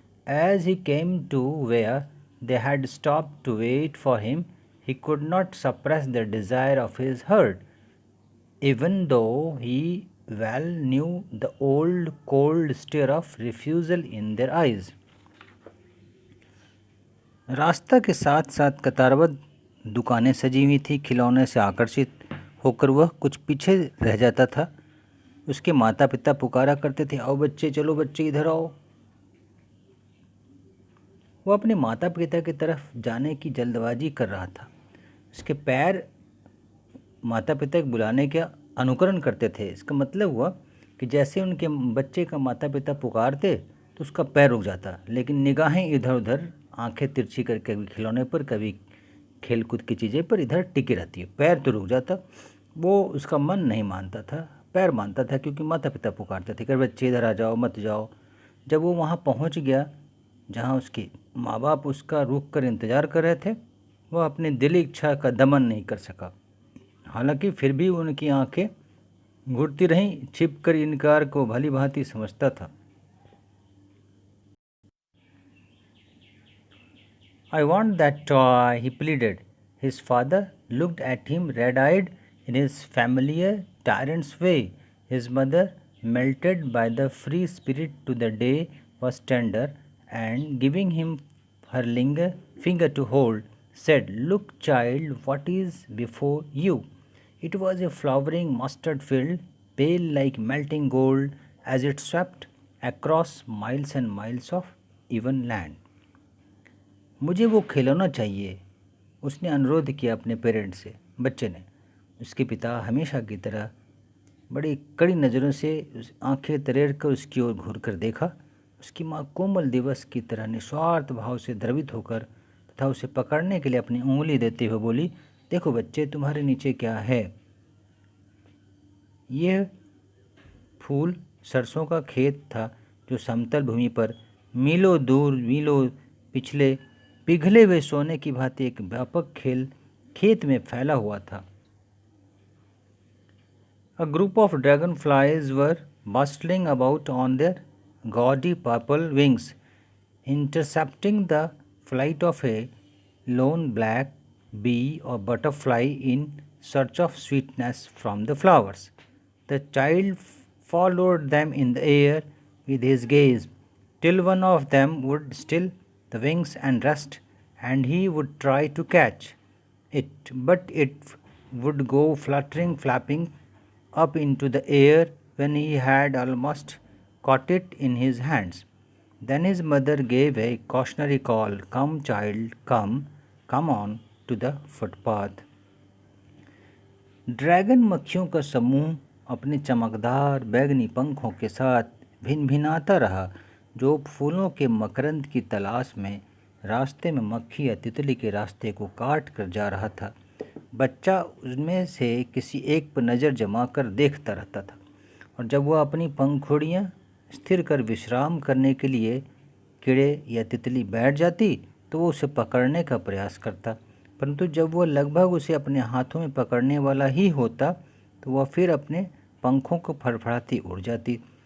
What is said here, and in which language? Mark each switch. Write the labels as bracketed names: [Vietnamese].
[English] As he came to where they had stopped to wait for him, he could not suppress the desire of his heart, even though he well knew the old cold stare of refusal in their eyes. [Hindi] रास्ता के साथ साथ कतारबद्ध दुकानें सजी हुई थी। खिलौने से आकर्षित होकर वह कुछ पीछे रह जाता था। उसके माता पिता पुकारा करते थे, आओ बच्चे, चलो बच्चे इधर आओ। वह अपने माता पिता की तरफ जाने की जल्दबाजी कर रहा था। उसके पैर माता पिता के बुलाने के अनुकरण करते थे। इसका मतलब हुआ कि जैसे उनके बच्चे का माता पिता पुकारते तो उसका पैर रुक जाता, लेकिन निगाहें इधर उधर, आंखें तिरछी करके कभी खिलौने पर, कभी खेल कूद की चीज़ें पर इधर टिकी रहती है। पैर तो रुक जाता, वो उसका मन नहीं मानता था, पैर मानता था, क्योंकि माता पिता पुकारते थे कि बच्चे इधर आ जाओ, मत जाओ। जब वो वहाँ पहुँच गया जहाँ उसके माँ बाप उसका रुक कर इंतज़ार कर रहे थे, वह अपनी दिली इच्छा का दमन नहीं कर सका। हालांकि फिर भी उनकी आंखें घुटती रहीं, छिप कर इनकार को भली भांति समझता था। [English] I want that toy, he pleaded. His father looked at him red-eyed in his familiar tyrant's way. His mother, melted by the free spirit to the day, was tender, and giving him her finger to hold, said, Look, child, what is before you? It was a flowering mustard field, pale like melting gold, as it swept across miles and miles of even land. [Hindi] मुझे वो खिलौना चाहिए, उसने अनुरोध किया अपने parents से। बच्चे ने, उसके पिता हमेशा की तरह बड़ी कड़ी नज़रों से आंखें तरेर कर उसकी ओर घूर कर देखा। उसकी माँ कोमल दिवस की तरह निस्वार्थ भाव से द्रवित होकर तथा उसे पकड़ने के लिए अपनी उंगली देते हुए बोली, देखो बच्चे, तुम्हारे नीचे क्या है? यह फूल सरसों का खेत था जो समतल भूमि पर मीलों दूर, मीलों पिछले पिघले हुए सोने की भांति एक व्यापक खेत में फैला हुआ था। [English] A group of dragonflies were bustling about on their gaudy purple wings, intercepting the flight of a lone black bee or butterfly in search of sweetness from the flowers. The child followed them in the air with his gaze, till one of them would still the wings and rest, and he would try to catch it, but it would go fluttering, flapping up into the air when he had almost caught it in his hands. Then his mother gave a cautionary call, "Come, child, come on to the footpath." [Hindi] Dragon मक्खियों का समूह अपने चमकदार बैगनी पंखों के साथ भिनभिनाता रहा, जो फूलों के मकरंद की तलाश में रास्ते में मक्खी या तितली के रास्ते को काट कर जा रहा था। बच्चा उसमें से किसी एक पर नज़र जमा कर देखता रहता था, और जब वह अपनी पंखुड़ियाँ स्थिर कर विश्राम करने के लिए कीड़े या तितली बैठ जाती तो वो उसे पकड़ने का प्रयास करता, परंतु जब वह लगभग उसे अपने हाथों में पकड़ने वाला ही होता तो वह फिर अपने पंखों को फड़फड़ाती उड़ जाती।